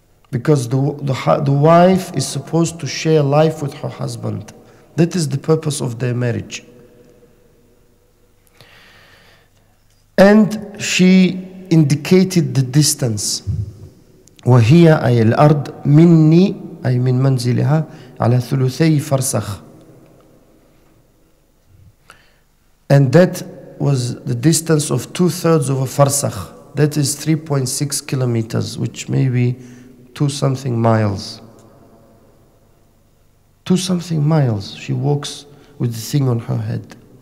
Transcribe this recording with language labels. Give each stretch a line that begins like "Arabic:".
English: Because the wife is supposed to share life with her husband. That is the purpose of their marriage. And she indicated the distance.
Arabic: وهي أي الأرض مني أي من منزلها على ثلثي فرسخ.
English: And that was the distance of 2/3 of a farsakh. That is 3.6 kilometers, which may be 2-something miles. 2-something miles she walks with the thing on her head.